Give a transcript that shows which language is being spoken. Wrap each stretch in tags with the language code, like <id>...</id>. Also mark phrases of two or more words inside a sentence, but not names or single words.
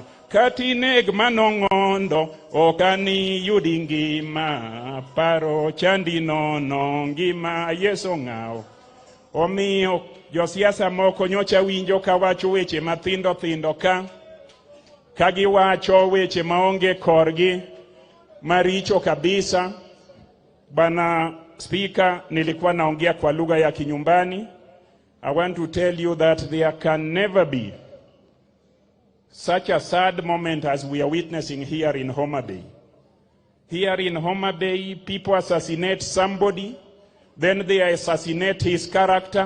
<luo>Katineg manong'ondo, okani yudi ngima, paro chandi nono, ngima Yeso ng'aw. Omiyo josiasa moko nyocha winjo ka wacho weche mathindo thindo ka giwacho weche maonge korgi maricho kabisa.</luo> <sw>Bana Speaker, nilikuwa naongea kwa lugha ya kinyumbani.</sw> <en>I want to tell you that there can never be such a sad moment as we are witnessing here in Homa Bay. Here in Homa Bay, people assassinate somebody, then they assassinate his character.</en>